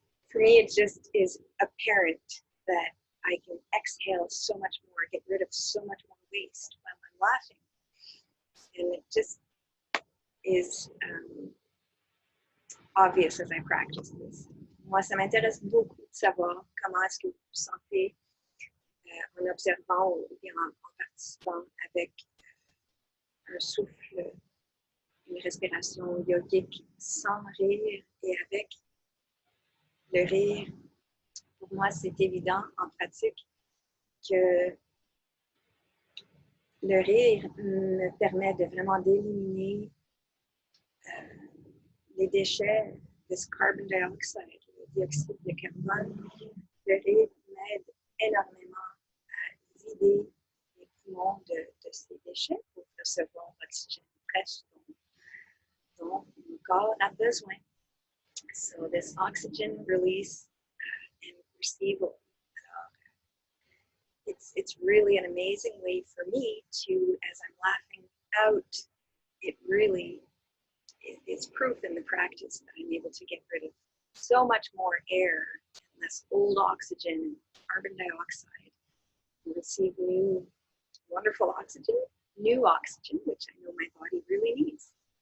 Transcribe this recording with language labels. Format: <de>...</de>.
<en>For me, it just is apparent that I can exhale so much more, get rid of so much more waste while I'm laughing. And it just is obvious as I practice this.</en> <fr>Moi, ça m'intéresse beaucoup de savoir comment est-ce que vous vous sentez en observant ou bien en participant avec un souffle, une respiration yogique sans rire et avec le rire. Pour moi, c'est évident en pratique que le rire me permet de vraiment d'éliminer les déchets de ce carbon dioxide, le dioxyde de carbone. Le rire m'aide énormément à vider les poumons de ces déchets pour recevoir l'oxygène fraîche dont mon corps a besoin.</fr> <en>So this oxygen release and receival. It's really an amazing way for me to, as I'm laughing out, it really is proof in the practice that I'm able to get rid of so much more air and less old oxygen and carbon dioxide and receive new, wonderful oxygen, new oxygen, which I know my body really needs.</en>